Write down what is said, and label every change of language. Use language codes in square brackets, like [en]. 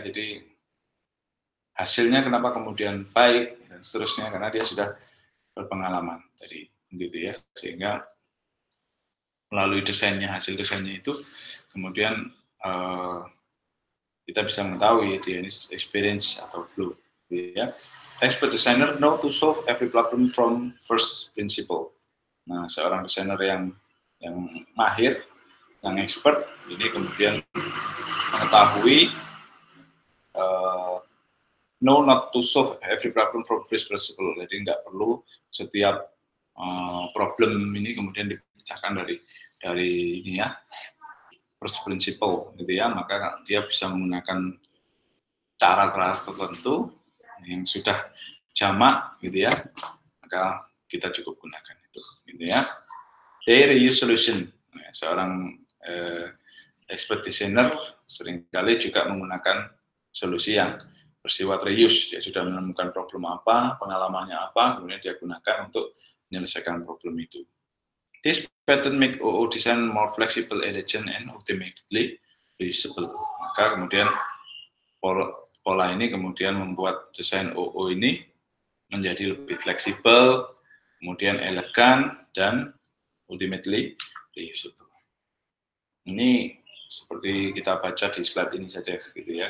[id] Jadi hasilnya kenapa kemudian baik dan seterusnya karena dia sudah berpengalaman tadi, gitu ya. Sehingga melalui desainnya, hasil desainnya itu, kemudian kita bisa mengetahui dia ini experience atau belum. Ya. [en] Expert designer know to solve every problem from first principle. [id] Nah, seorang desainer yang mahir, yang expert, ini kemudian mengetahui [en] know not to solve every problem from first principle. [id] Jadi nggak perlu setiap problem ini kemudian dipecahkan dari ini ya, first principle, gitu ya. Maka dia bisa menggunakan cara-cara tertentu yang sudah jamak, gitu ya. Maka kita cukup gunakan itu, gitu ya. [en] They reuse solution. [id] Nah, seorang expert designer seringkali juga menggunakan solusi yang bersifat reuse. Dia sudah menemukan problem apa, pengalamannya apa, kemudian dia gunakan untuk menyelesaikan problem itu. [en] This pattern make OO design more flexible, elegant, and ultimately reusable. [id] Maka kemudian pola ini kemudian membuat desain OO ini menjadi lebih fleksibel, kemudian elegan, dan [en] ultimately reusable. [id] Ini seperti kita baca di slide ini saja, gitu ya.